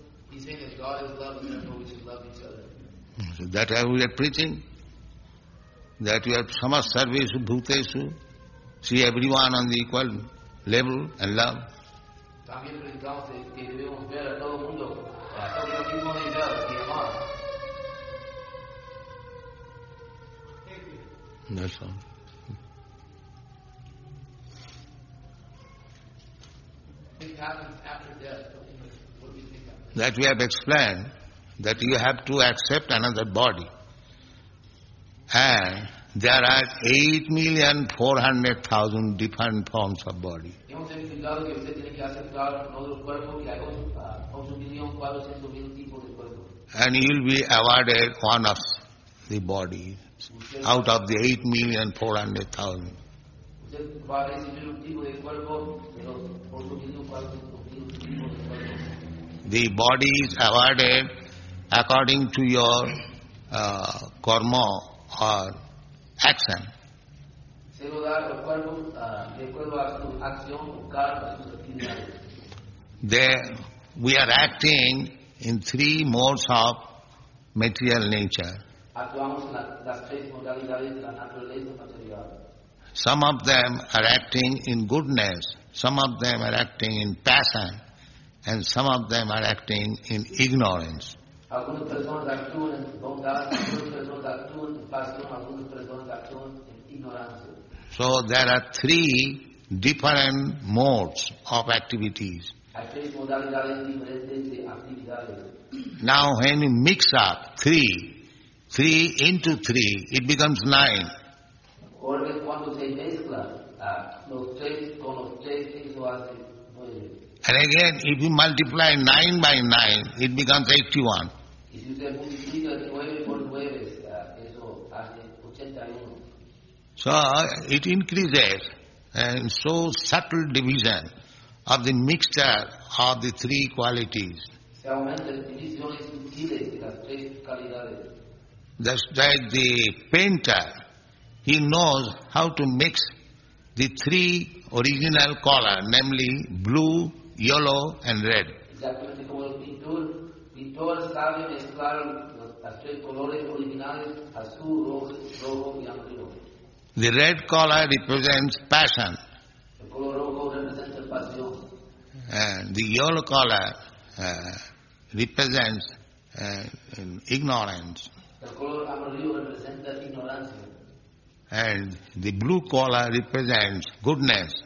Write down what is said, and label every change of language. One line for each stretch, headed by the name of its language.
English: He's saying that God is love and therefore we should love each other. So that we are preaching. That we are
Sanskrit: samas sarvesu bhuteshu.
English: See everyone on the equal level and love.
Spanish: También predicamos que debemos ver a todo el mundo a todo el mismo nivel y amar.
English: That's all. What happens after death? What do you think happens? That we have explained that you have to accept another body. And there are 8,400,000 different forms of body.
Spanish: Hemos explicado que usted tiene que aceptar otro cuerpo que hay 8,400,000 tipos de cuerpos.
English: And you will be awarded one of the body out of the 8,400,000.
Spanish: Usted va a recibir un tipo de cuerpo de los 8,400,000 tipos de cuerpos.
English: The body is awarded according to your karma or action.
Spanish: Se lo da los cuerpos de acuerdo a su acción o karma, sus actividades.
English: There we are acting in three modes of material nature.
Spanish: Actuamos en las tres modalidades de la naturaleza material.
English: Some of them are acting in goodness, some of them are acting in passion, and some of them are acting in ignorance.
Spanish: Algunas personas actúan en bondad, algunas personas actúan en pasión, algunas personas actúan en ignorancia.
English: So there are three different modes of activities.
Spanish: Hay tres modalidades diferentes de actividades.
English: Now when you mix up three into three, it becomes 9.
Spanish: Porque cuando se mezclan los tres con los tres, eso hace 9.
English: And again, if you multiply 9 by 9, it becomes 81.
Spanish: Y si usted multiplica 9 por 9, eso hace 81.
English: So it increases, and so subtle division of the mixture of the three qualities.
Spanish: Se aumentan divisiones sutiles de las tres calidades.
English: Just like the painter, he knows how to mix the three original color, namely blue, yellow and red.
Spanish: Exactamente como el pintor sabe mezclar los tres colores originales, azul, rojo y amarillo.
English: The red color represents passion,
Spanish: El color rojo representa pasión.
English: and the yellow color represents ignorance,
Spanish: El color amarillo representa ignorancia.
English: and the blue color represents goodness.